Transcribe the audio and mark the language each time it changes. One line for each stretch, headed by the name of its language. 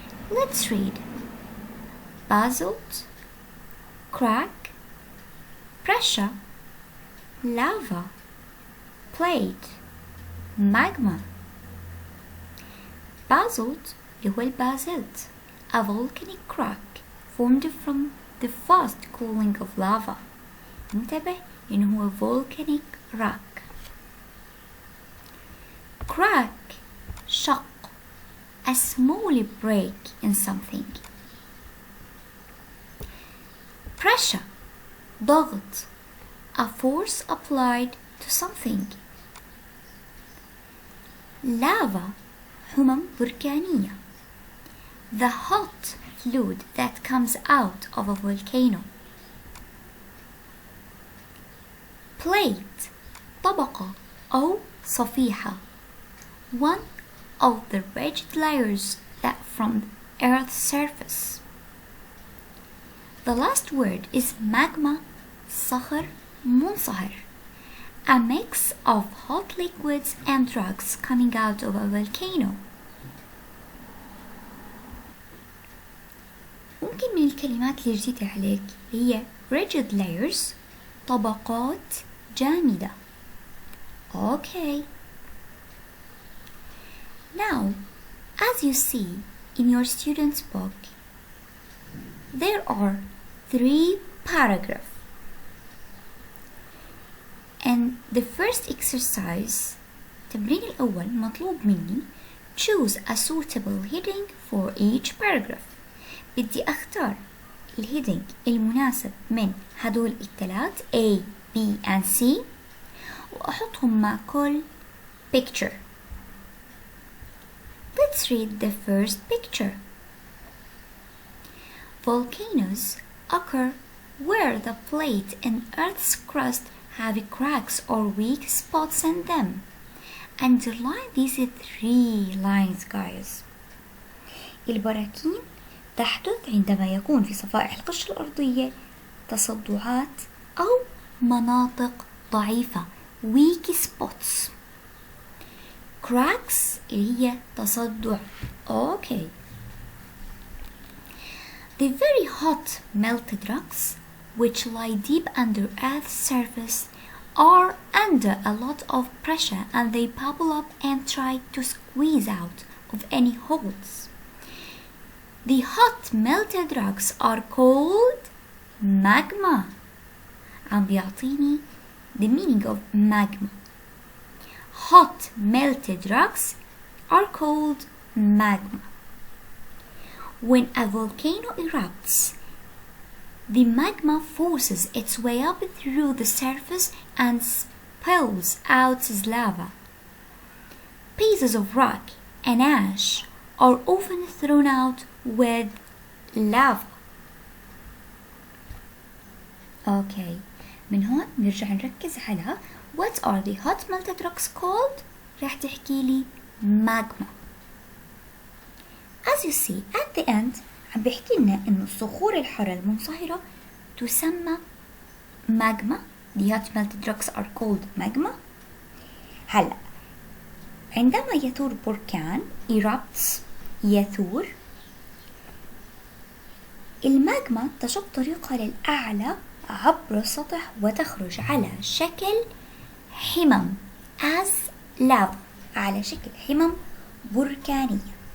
English: Let's read. Basalt, crack, pressure, lava, plate, magma. Basalt
Arabic: اللي هو البازلت,
English: a volcanic crack formed from the fast cooling of lava.
Arabic: انتبه إنه هو
English: volcanic rock. Crack, شق, a small break in something. Pressure, ضغط, a force applied to something. Lava,
Arabic: حمم بركانية,
English: the hot fluid that comes out of a volcano. Plate,
Arabic: طبقة أو صفيحة,
English: one of the rigid layers that from the Earth's surface. The last word is magma,
Arabic: صخر منصهر,
English: a mix of hot liquids and rocks coming out of a volcano.
Arabic: ممكن من الكلمات اللي جديدة عليك هي
English: rigid layers,
Arabic: طبقات جامدة.
English: Okay. Now, as you see in your student's book, there are 3 paragraphs. And the first exercise,
Arabic: التمرين الأول مطلوب مني
English: choose a suitable heading for each paragraph.
Arabic: بدي أختار الهيدنج المناسب من هدول الثلاث
English: A, B and C
Arabic: وأحطهم مع كل picture.
English: Let's read the first picture. Volcanoes occur where the plate and Earth's crust have cracks or weak spots in them. Underline these 3 lines, guys.
Arabic: البراكين تحدث عندما يكون في صفائح القشرة الأرضية تصدعات أو مناطق ضعيفة,
English: weak spots.
Arabic: Cracks اللي هي تصدع.
English: Okay. The very hot melted rocks which lie deep under Earth's surface are under a lot of pressure and they bubble up and try to squeeze out of any holes. The hot melted rocks are called magma.
Arabic: عم بيعطيني
English: the meaning of magma. Hot melted rocks are called magma. When a volcano erupts, the magma forces its way up through the surface and spills out as lava. Pieces of rock and ash are often thrown out with lava. Okay,
Arabic: من هون نرجع نركز على
English: what are the hot melted rocks called؟
Arabic: راح تحكي لي
English: magma. As you see at the end
Arabic: عم بيحكي لنا إنه الصخور الحارة المنصهرة تسمى magma.
English: The hot melted rocks are called magma.
Arabic: هلا عندما يثور بركان erupts يثور, الماجما تشق طريقها للأعلى عبر السطح وتخرج على شكل حمم
English: as lava,
Arabic: على شكل حمم بركانية.